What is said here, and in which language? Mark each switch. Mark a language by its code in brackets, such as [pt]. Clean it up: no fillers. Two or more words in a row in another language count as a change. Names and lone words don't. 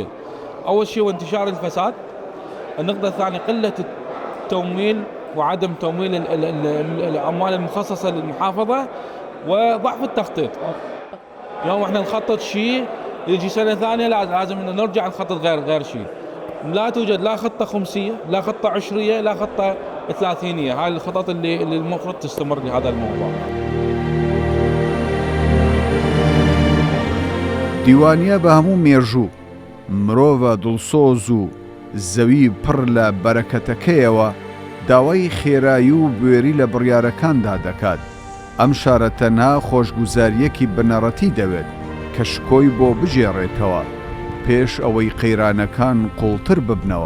[ar] أول شيء هو انتشار الفساد. النقطة الثانية قلة التمويل وعدم تمويل الأموال المخصصة للمحافظة وضعف التخطيط. يوم احنا نخطط شيء يجي سنة ثانية لازم نرجع نخطط غير شيء. لا توجد لا خطة خمسية لا خطة عشرية لا خطة 30. هاي الخطط اللي المفروض تستمر لهذا الموضوع. [ckb] دیوانیە بە هەموو مێژوو مرۆڤە دڵسۆز و زەوی پڕ لە بەرەکەتەکەیەوە داوای خێرایی و بوێری لە بڕیارەکاندا دەکات. ئەم شارە تەنها خۆشگوزاریەکی بنەڕەتی دەوێت کە شکۆی بۆ بژێڕێتەوە پێش ئەوەی قەیرانەکان قوڵتر ببنەوە.